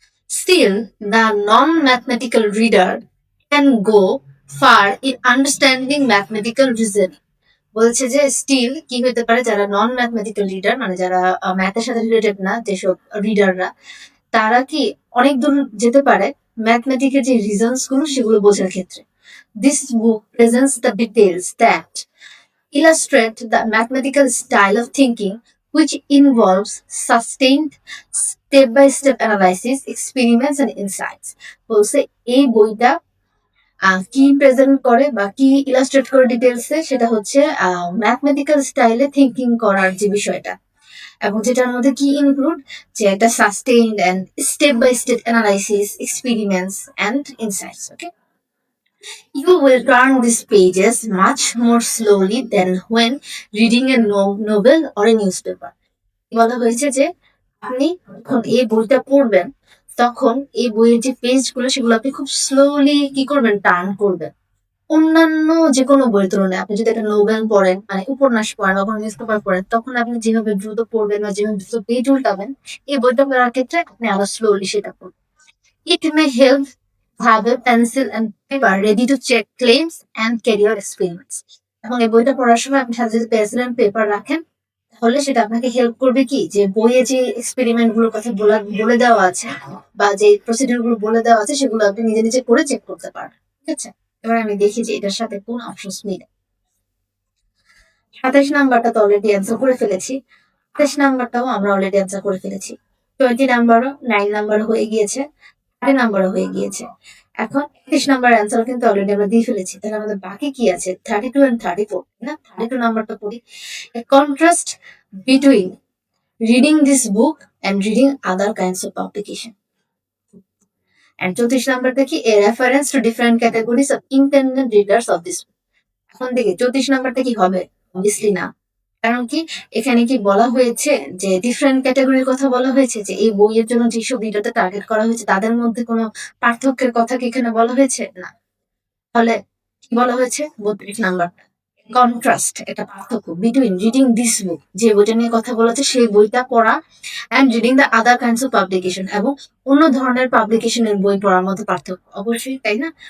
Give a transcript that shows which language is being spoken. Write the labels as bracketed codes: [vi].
[en] Still, the non-mathematical reader can go far in understanding mathematical reasoning. [bn] বলছে যে still কি হতে পারে, যারা নন ম্যাথমেটিক্যাল রিডার মানে যারা ম্যাথের সাথে রিলেটেড না যেসব রিডাররা, তারা কি অনেক দূর যেতে পারে ম্যাথমেটিকের যে রিজনস গুলো সেগুলো বোঝার ক্ষেত্রে। [en] This book presents the details that illustrate the mathematical style of thinking which involves sustained step-by-step analysis, experiments and insights. [bn] বলছে এই বইটা কি প্রেজেন্ট করে বা কি ইলাস্ট্রেট করে ডিটেলসে, সেটা হচ্ছে ম্যাথমেটিক্যাল স্টাইলে থিঙ্কিং করার যে বিষয়টা, এবং যেটার মধ্যে কি ইনক্লুড যে একটা sustained and step by step analysis, experiments and insights. [en] Okay, you will turn these pages much more slowly than when reading a novel or a newspaper. [bn] বলা হয়েছে যে আপনি যখন এই বইটা পড়বেন তখন এই বইয়ের যে পেজগুলো সেগুলো আপনি খুব স্লোলি কি করবেন, টার্ন করবেন। অন্যান্য যে কোনো বইয়ের তুলনায় আপনি যদি একটা নোবেল পড়েন মানে উপন্যাস পড়েন বা কোনো নিউজ পেপার পড়েন, তখন আপনি যেভাবে দ্রুত পড়বেন বা যেভাবে দ্রুত পেজ উল্টাবেন, এই বইটা পড়ার ক্ষেত্রে আপনি আরো স্লোলি সেটা পড়বেন। [en] It may help have a pencil and paper ready to check claims and career experiments. [bn] এবং এই বইটা পড়ার সময় আপনি সাথে যদি পেন্সিল এন্ড পেপার রাখেন, তাহলে সেটা আপনাকে হেল্প করবে কি যে বইয়ে যে এক্সপেরিমেন্ট গুলোর কথা বলে দেওয়া আছে বা যে প্রসিডিউর গুলো বলে দেওয়া আছে সেগুলো আপনি নিজে নিজে করে চেক করতে পারবেন। ঠিক আছে, এবার আমি দেখি যে এটার সাথে কোন অপশন মিলে। 27 নাম্বারটা তো অলরেডি অ্যান্সার করে ফেলেছি, 28 নাম্বারটাও আমরা অলরেডি অ্যান্সার করে ফেলেছি, 20 নাম্বারও 9 নাম্বার হয়ে গিয়েছে, 30 নাম্বারও হয়ে গিয়েছে। এখন 31 নাম্বার অ্যান্সার কিন্তু অলরেডি আমরা দিয়ে ফেলেছি, তাহলে আমাদের বাকি কি আছে? 32 and 34 না? 32 নাম্বারটা পড়ি। [en] A contrast between reading this book and reading other kinds of publication. And [bn] 34 নাম্বারটা কি? [en] A reference to different categories of intended readers of this book. [bn] এখন দেখি 34 নাম্বারটা কি হবে? অবভিয়াসলি না। কারণ কি এখানে কি বলা হয়েছে যে ডিফারেন্ট ক্যাটাগরির কথা বলা হয়েছে, যে এই বইয়ের জন্য যেসব রিডারটা টার্গেট করা হয়েছে তাদের মধ্যে কোনো পার্থক্যের কথা কি এখানে বলা হয়েছে? না। তাহলে কি বলা হয়েছে? 32 নাম্বার কন্ট্রাস্ট, এটা পার্থক্য [en] between reading this book, [bn] যে বইটা নিয়ে কথা বলেছে সেই বইটা পড়া, [en] and reading the other kinds of publication, [bn] এবং অন্য ধরনের পাবলিকেশনের বই পড়ার মধ্যে পার্থক্য। অবশ্যই তাই না?